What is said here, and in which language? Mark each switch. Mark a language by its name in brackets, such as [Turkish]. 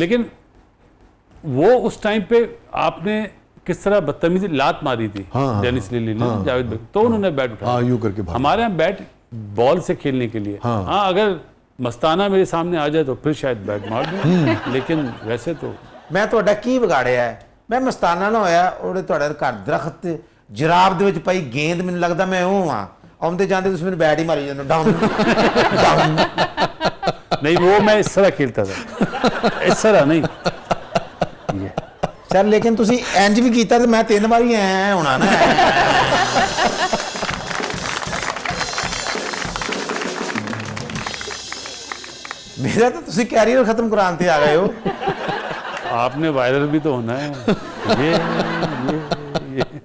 [Hindi] लेकिन वो उस टाइम पे आपने किस तरह बदतमीजी लात मारी थी डेनिस लिली ने, जावेद भाई, तो उन्होंने बैट उठाया। हाँ, यूं करके भागा। हमारे यहाँ बैट बॉल से खेलने के लिए, हाँ अगर मस्ताना मेरे सामने आ जाए तो फिर शायद बैट मार दूं, लेकिन वैसे तो [Punjabi] ਮੈਂ ਤੁਹਾਡਾ ਕੀ ਵਿਗਾੜਿਆ ਹੈ? ਮੈਂ ਮਸਤਾਨਾ ਨਾ ਹੋਇਆ, ਉਹਦੇ ਤੁਹਾਡੇ ਘਰ ਦਰਖਤ ਤੇ ਜਰਾਬ ਦੇ ਵਿੱਚ ਪਈ ਗੇਂਦ, ਮੈਨੂੰ ਲੱਗਦਾ ਮੈਂ ਉਹ ਹਾਂ, ਆਉਂਦੇ ਜਾਂਦੇ ਤੁਸੀਂ ਮੈਨੂੰ ਬੈਟ ਹੀ ਮਾਰੀ ਜਾਂਦੇ ਡਾਊਨ ਡਾਊਨ। [Hindi] नहीं, वो मैं इस तरह खेलता था, इस तरह नहीं। [Punjabi] ਸਰ ਲੇਕਿਨ ਤੁਸੀਂ ਇੰਜ ਵੀ ਕੀਤਾ ਤੇ ਮੈਂ 3 ਵਾਰੀ ਐ ਹੋਣਾ ਨਾ। ਮੇਰਾ ਤਾਂ ਤੁਸੀਂ ਕੈਰੀਅਰ ਖਤਮ ਕਰਾਉਣ ਤੇ ਆ ਗਏ ਹੋ। [Hindi] आपने वायरल भी तो होना है। ये